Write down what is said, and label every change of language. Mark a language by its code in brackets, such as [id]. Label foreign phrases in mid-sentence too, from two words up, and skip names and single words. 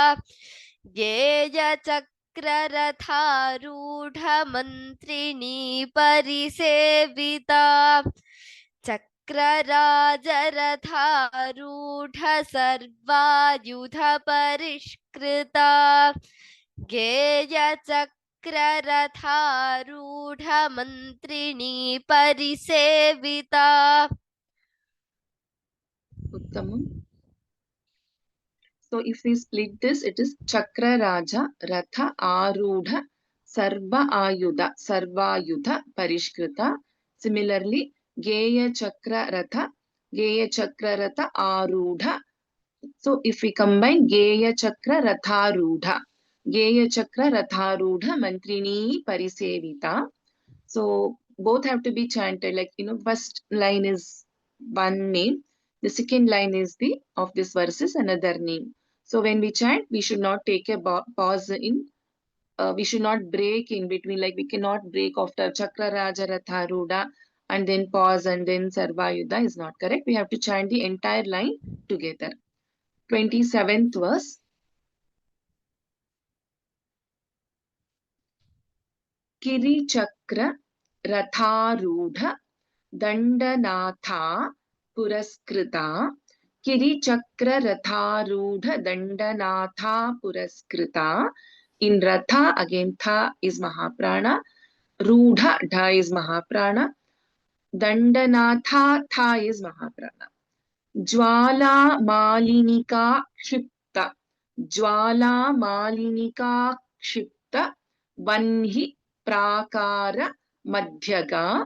[sa] गेयचक्ररथारूढमन्त्रिणी परिसेविता चक्रराजरथारूढ सर्वायुधपरिष्कृता गेयचक्ररथारूढमन्त्रिणी परिसेविता Uttamam. [en] So if we split this, it is [sa] चक्र राज रथ आरूढ सर्वायुध परिष्कृता. [en] Similarly, [sa] गेय चक्र रथ आरूढ. [en] So if we combine [sa] गेय चक्र रथारूढ मन्त्रिणी परिसेविता. [en] So both have to be chanted, like, first line is one name, the second line is the of this verse is another name. So when we chant, we should not take a pause in, we should not break in between, like we cannot break after [sa] चक्र राज रथारूढ [en] and then pause and then Sarvayuddha is not correct. We have to chant the entire line together. 27th verse. [sa] किरि चक्र रथारूढ दण्डनाथ पुरस्कृता. किरि चक्र रथारूढ दण्डनाथ पुरस्कृता. [en] In Ratha, again Tha is Mahaprana. Rudha, Dha is Mahaprana. Dandanatha, Tha is Mahaprana. [sa] ज्वाला मालिनिका क्षिप्ता. ज्वाला मालिनिका क्षिप्ता. वह्नि प्राकार मध्यगा.